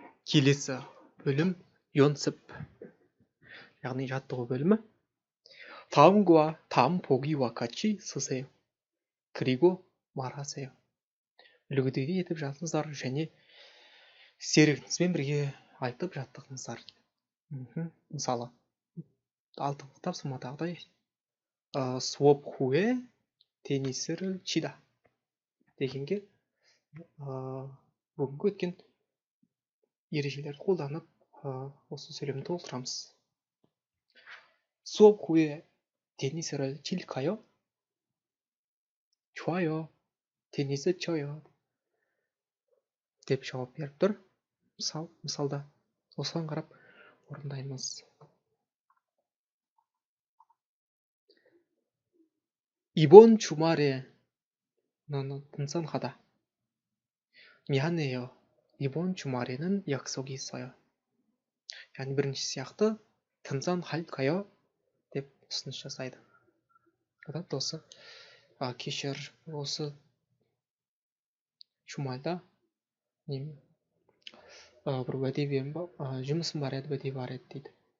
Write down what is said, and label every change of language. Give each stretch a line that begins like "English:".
Kazakh: келесі бөлім 연습, яғни жаттығу бөлімі.
Korean: 다음 보기와 같이 쓰세요. 그리고 말하세요.
Kazakh: үлгідегі етіп жазыңыздар және серігіңізбен бірге айтып жаттығыңыздар. мысалы, алдыңғы тапсырмадағыдай
Korean: 수업 후에 테니스를 치다
Kazakh: дегенге бүгінгі өткен ережелерді қолданып осы сөйлемді толтырамыз.
Korean: 수업 후에 테니스를 칠까요? 좋아요. 테니스 쳐요.
Kazakh: деп жауап беріп тұр. мысалда осыған қарап орындаймыз.
Korean: 이번 주말에 나는 등산 가다. 미안해요. 이번 주말에는 약속이 있어요.
Kazakh: яғни бірінші сияқты
Korean: 등산 갈까요?
Kazakh: деп ұсыныс жасайды. одан осы кешір, осы жұмада бір уәде берем ба, жұмысым бар еді, уәде бар еді дейді.